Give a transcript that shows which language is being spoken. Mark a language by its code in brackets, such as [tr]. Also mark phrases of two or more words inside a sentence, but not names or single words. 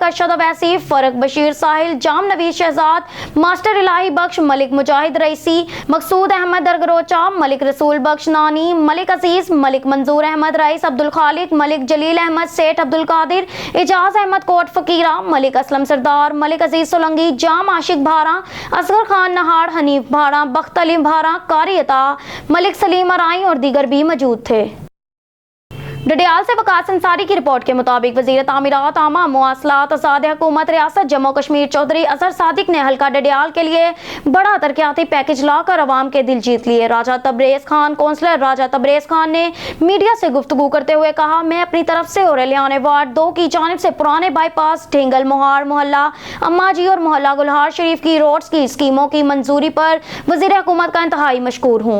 [ur] ارشد اویسی، فرق بشیر ساحل، جام نوید شہزاد، ماسٹر الٰہی بخش، ملک مجاہد رئیسی، مقصود احمد درگروچا، ملک رسول بخش نانی، ملک عزیز، ملک منظور احمد، رئیس عبدالخالق، ملک جلیل احمد، سیٹھ عبدالقادر، اعجاز احمد کوٹ فقیرا، ملک اسلم سردار، ملک عزیز سولنگی، جام عاشق بھارا، اصغر خان نہاڑ، حنیف بھارا، بخت علی بھارا، قاری عطا، ملک سلیم آرائیں اور دیگر بھی موجود تھے. ڈڈیال سے وقاص انصاری کی رپورٹ کے مطابق وزیر تعمیرات عامہ مواصلات آزاد حکومت ریاست جموں کشمیر چوہدری اظہر صادق نے حلقہ ڈڈیال کے لیے بڑا ترقیاتی پیکج لاکر عوام کے دل جیت لیے. راجہ تبریز خان کونسلر راجہ تبریز خان نے میڈیا سے گفتگو کرتے ہوئے کہا، میں اپنی طرف سے اورلیان وارڈ 2 کی جانب سے پرانے بائی پاس، ڈھینگل موہڑ محلہ اماں جی اور محلہ گلہار شریف کی روڈز کی سکیموں کی منظوری پر وزیر حکومت کا انتہائی مشکور ہوں.